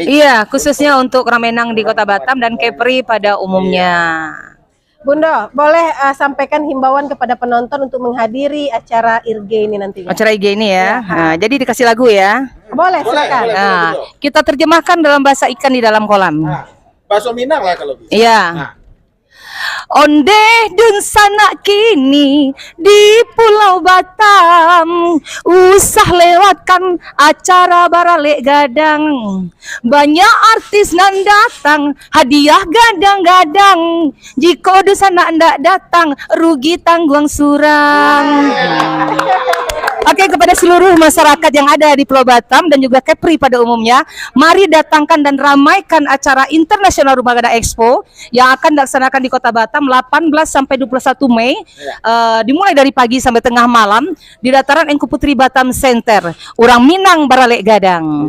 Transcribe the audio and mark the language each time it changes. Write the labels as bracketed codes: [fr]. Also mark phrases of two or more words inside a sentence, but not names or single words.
[id] Iya, khususnya untuk Ramenang di Kota Batam dan Kepri pada umumnya. Bunda, boleh sampaikan himbauan kepada penonton untuk menghadiri acara IRG ini nantinya. Acara IRG ini ya. Nah, jadi dikasih lagu ya. Boleh, silakan. Kita terjemahkan dalam bahasa ikan di dalam kolam. Bakso Minang lah kalau bisa. Iya. [min] Onde Dun Sanak kini di Pulau Batam, usah lewatkan acara Baralek Gadang. Banyak artis nan datang, hadiah gadang-gadang. Jika Dun Sanak ndak datang, rugi tanggung surang. [id] Oke, kepada seluruh masyarakat yang ada di Pulau Batam dan juga Kepri pada umumnya, mari datangkan dan ramaikan acara Internasional Rumah Gadang Expo yang akan dilaksanakan di Kota Batam 18 sampai 21 Mei, dimulai dari pagi sampai tengah malam di dataran Engku Putri Batam Center, orang Minang Baralek Gadang.